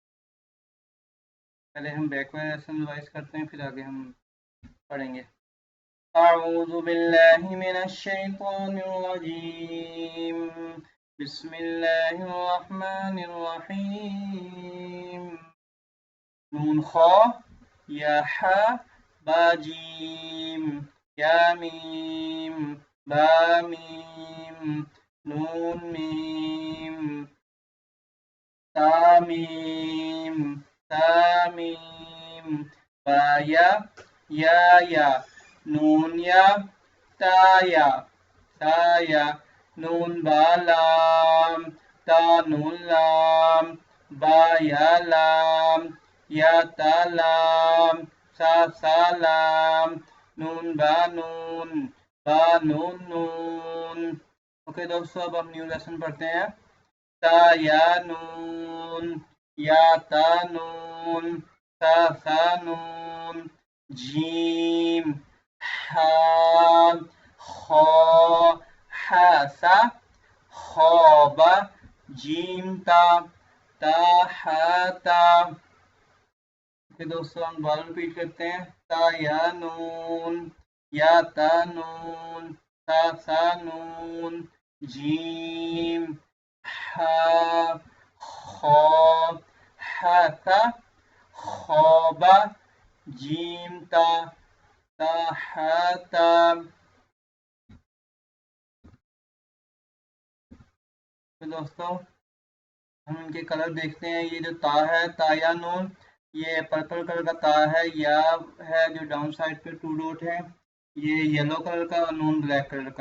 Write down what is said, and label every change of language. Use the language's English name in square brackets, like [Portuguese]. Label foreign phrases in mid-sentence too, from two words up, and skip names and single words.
[Urdu] پہلے ہم [English] back wise lesson revise [Urdu] کرتے ہیں، پھر آگے ہم پڑھیں گے۔ [Arabic] اعوذ باللہ من الشیطان الرجیم، بسم اللہ الرحمن الرحیم۔ [Urdu] نون خا یا حا با جیم یا میم با میم نون میم تا میم تا میم با یا نون یا تا یا نون با لام تا نون لام با یا لام یا تا لام سا لام نون با نون نون۔ اوکے دوستو، اب ہم [English] new lesson [Urdu] پڑھتے ہیں۔ تا یا نون یا تا نون سا نون جیم حا خا حاسا خوابا جیم تا حاتا۔ دوستوں ہم دوبارہ ریپیٹ کرتے ہیں۔ تا یا نون یا تا نون سا نون جیم حا خا حاسا خوابا جیم تا حاتا۔ دوستوں ہم ان کے کلر دیکھتے ہیں۔ یہ جو تا ہے، تا یا نون، یہ [English] purple color [Urdu] کا تا ہے، یا ہے جو [English] down side [Urdu] پہ 2 ڈاٹ ہے، یہ [English] yellow color [Urdu] کا، اور نون [English] black color [Urdu] کا۔